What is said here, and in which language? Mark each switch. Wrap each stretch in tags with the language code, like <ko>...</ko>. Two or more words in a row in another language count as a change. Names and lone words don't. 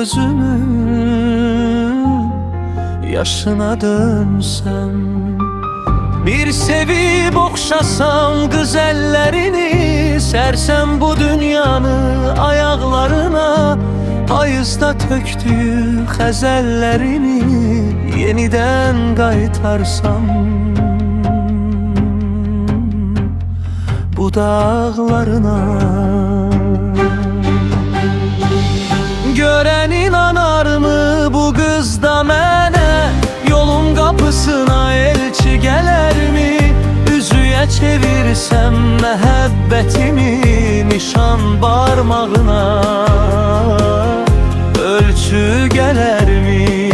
<tr>gözümün yaşına dönsem, bir sevip okşasam güzellerini, sersem bu dünyanı ayaklarına,</tr> <az>payızda töktüğü xəzəllərini</az> <tr>yeniden qaytarsam bu dağlarına.</tr> <az>Görən inanarmı bu qız da mənə, yolun qapısına elçi gələrmi? Üzüyə çevirsəm məhəbbətimi nişan barmağına, ölçü gələrmi?</az>